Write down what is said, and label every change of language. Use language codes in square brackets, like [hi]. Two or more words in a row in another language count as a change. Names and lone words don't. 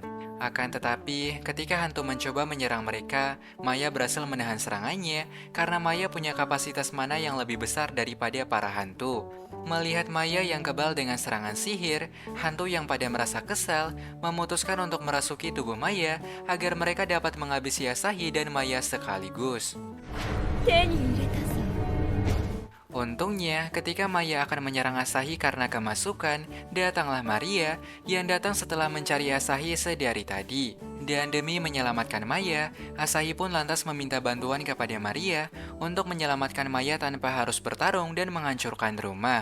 [id] Akan tetapi, ketika hantu mencoba menyerang mereka, Maya berhasil menahan serangannya karena Maya punya kapasitas mana yang lebih besar daripada para hantu. Melihat Maya yang kebal dengan serangan sihir, hantu yang pada merasa kesal memutuskan untuk merasuki tubuh Maya agar mereka dapat menghabisi Asahi dan Maya sekaligus. [ja] 手に入れたぞ。 [id] Untungnya, ketika Maya akan menyerang Asahi karena kemasukan, datanglah Maria yang datang setelah mencari Asahi sedari tadi. Dan demi menyelamatkan Maya, Asahi pun lantas meminta bantuan kepada Maria untuk menyelamatkan Maya tanpa harus bertarung dan menghancurkan rumah.